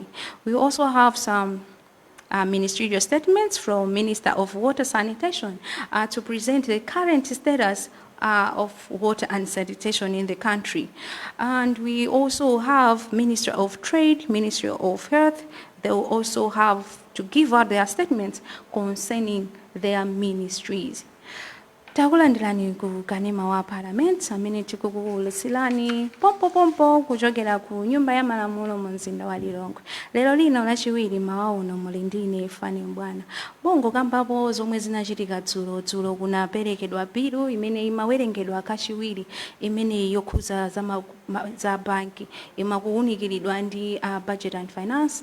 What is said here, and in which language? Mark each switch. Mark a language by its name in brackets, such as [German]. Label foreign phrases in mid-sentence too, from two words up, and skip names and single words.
[English] We also have some ministerial statements from Minister of Water Sanitation to present the current status of water and sanitation in the country. And we also have Minister of Trade, Ministry of Health. They will also have to give out their statements concerning their ministries. [Nyanja] Takulandirani ku kanema wa Parliament amene tikukuletserani pompo kuchokera ku nyumba ya malamulo mu mzinda wa Lilongwe. Lero lino lachiwiri mawa uno muli ndine Fanny Mbwana. Bongo kambapo zomwe zinachitika dzulo kunaperekedwa bilu imene imawerengedwa kachiwiri imene yokhuza za banki imakuwunikiridwa ndi Budget and Finance.